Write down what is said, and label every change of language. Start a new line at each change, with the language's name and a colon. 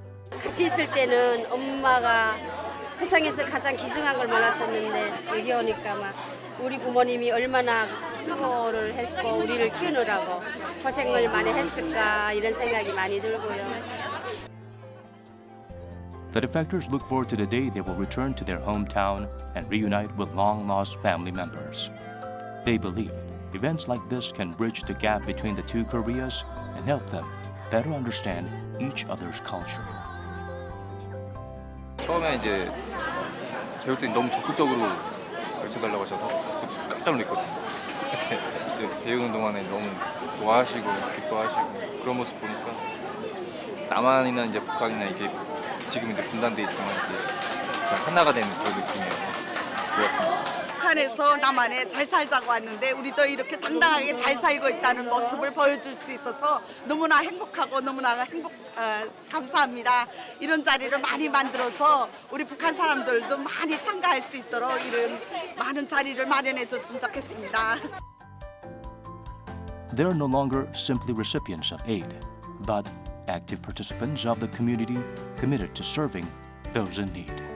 Korean: 같이 있을 때는 엄마가 세상에서 가장 귀중한 걸 몰랐었는데 여기 오니까 막 우리 부모님이 얼마나 수고를 했고 우리를 키우느라고 고생을 많이 했을까 이런 생각이 많이 들고요.
English: The defectors look forward to the day they will return to their hometown and reunite with long-lost family members. They believe events like this can bridge the gap between the two Koreas and help them better understand each other's culture.
Korean: 처음에 이제 배우들이 너무 적극적으로 가르쳐달라고 하셔서 깜짝 놀랐거든요. 근데 배우는 동안에 너무 좋아하시고 기뻐하시고 그런 모습 보니까 남한이나 이제 북한이나 이게 지금 이제 분단돼 있지만 이제 하나가 되는 그런 느낌이어서 좋았습니다. 북한에서 남한에 잘 살자고 왔는데 우리도 이렇게 당당하게 잘 살고 있다는 모습을 보여줄 수 있어서 너무나 행복하고 너무나 감사합니다. 이런 자리를 많이 만들어서 우리 북한 사람들도 많이 참가할 수 있도록 이런 많은 자리를 마련해 줬으면 좋겠습니다.
English: They are no longer simply recipients of aid, but active participants of the community committed to serving those in need.